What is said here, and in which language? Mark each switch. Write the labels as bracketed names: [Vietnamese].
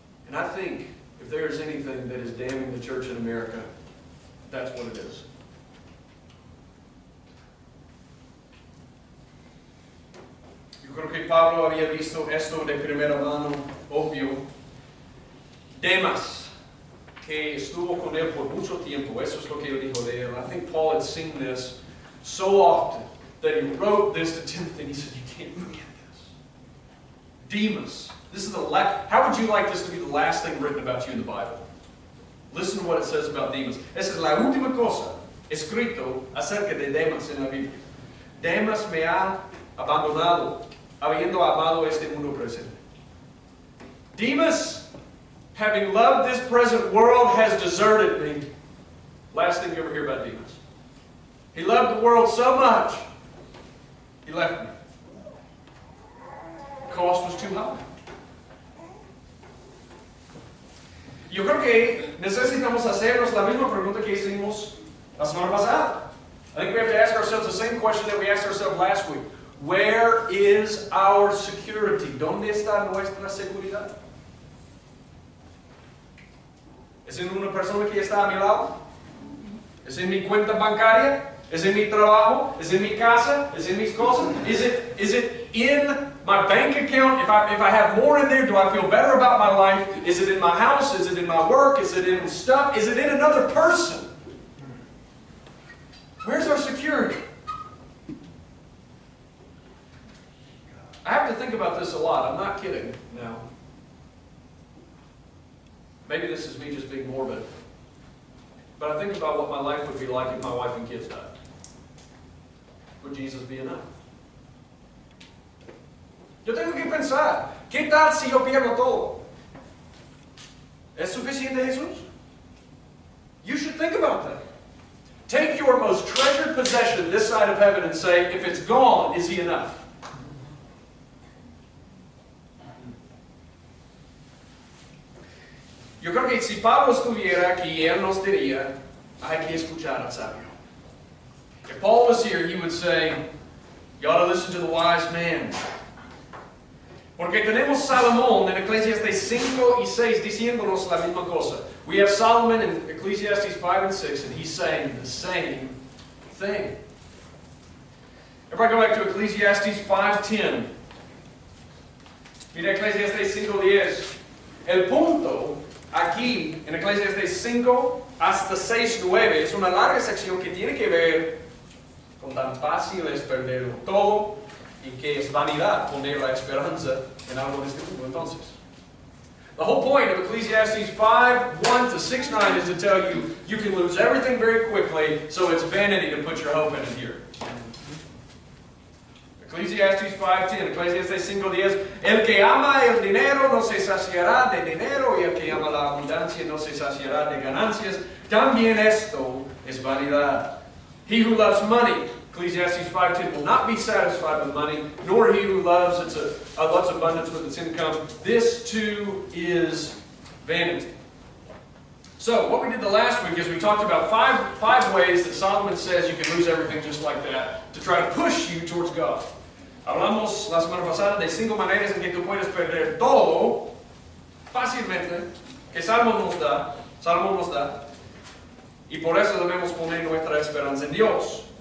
[English] And I think if there is anything that is damning the church in America, that's what it is. [Spanish] Yo creo que Pablo había visto esto de primera mano, obvio. Demas, que estuvo con él por mucho tiempo, eso es lo que él dijo de él. [English] I think Paul had seen this so often that he wrote this to Timothy and he said, you can't forget this. Demas. This is the last. How would you like this to be the last thing written about you in the Bible? Listen to what it says about Demas. [Spanish] Esa es la última cosa escrito acerca de Demas en la Biblia. Demas me ha abandonado, habiendo amado este mundo presente. [English] Demas, having loved this present world, has deserted me. Last thing you ever hear about Demas. He loved the world so much, he left me. The cost was too high. [Spanish] Yo creo que necesitamos hacernos la misma pregunta que hicimos la semana pasada. [English] I think we have to ask ourselves the same question that we asked ourselves last week. Where is our security? [Spanish] ¿Dónde está nuestra seguridad? ¿Es en una persona que está a mi lado? ¿Es en mi cuenta bancaria? ¿Es en mi trabajo? ¿Es en mi casa? ¿Es en mis cosas? [English] Is it in my bank account? If I have more in there, do I feel better about my life? Is it in my house? Is it in my work? Is it in stuff? Is it in another person? Where's our security? I have to think about this a lot. I'm not kidding now. Maybe this is me just being morbid. But I think about what my life would be like if my wife and kids died. Would Jesus be enough? [Spanish] Yo tengo que pensar, ¿qué tal si yo pierdo todo? ¿Es suficiente Jesús? [English] You should think about that. Take your most treasured possession this side of heaven and say, if it's gone, is he enough? [Spanish] Yo creo que si Pablo estuviera aquí, él nos diría, hay que escuchar al sabio. [English] If Paul was here, he would say, you ought to listen to the wise man. [Spanish] Porque tenemos Salomón en Ecclesiastes 5 y 6 diciéndonos la misma cosa. [English] We have Solomon in Ecclesiastes 5 and 6, and he's saying the same thing. Everybody go back to Ecclesiastes 5:10. [Spanish] Mira Ecclesiastes 5:10. El punto aquí en Ecclesiastes 5 hasta 6:9 es una larga sección que tiene que ver con tan fácil es perderlo todo y que es vanidad poner la esperanza en algo de este mundo. [English] Entonces, the whole point of Ecclesiastes 5:1 to 6:9 is to tell you you can lose everything very quickly, so it's vanity to put your hope in it here. [Spanish] Ecclesiastes 5:10, Ecclesiastes 5:10, el que ama el dinero no se saciará de dinero, y el que ama la abundancia no se saciará de ganancias. También esto es vanidad. [English] He who loves money, Ecclesiastes 5:10, will not be satisfied with money, nor he who loves abundance with its income. This too is vanity. So, what we did the last week is we talked about five ways that Solomon says you can lose everything just like that to try to push you towards God. [Spanish] Hablamos la semana pasada de 5 maneras en que tú puedes perder todo fácilmente, que Salomón nos da, y por eso debemos poner nuestra esperanza en Dios.